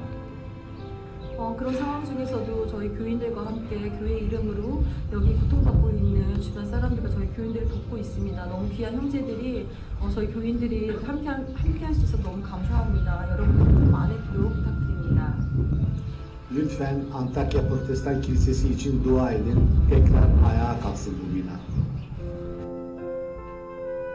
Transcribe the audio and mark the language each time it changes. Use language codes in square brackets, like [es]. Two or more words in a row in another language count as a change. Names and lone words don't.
[ko] 그런 상황 중에서도 저희 교인들과 함께 교회 이름으로 여기 고통받고 있는 주변 사람들과 저희 교인들을 돕고 있습니다. 너무 귀한 형제들이 저희 교인들이 함께 할 수 있어서 너무 감사합니다. 여러분들 많은 기도 부탁드립니다. [tr] Lütfen Antakya Protestan Kilisesi için dua edin. Tekrar ayağa kalksın bu bina.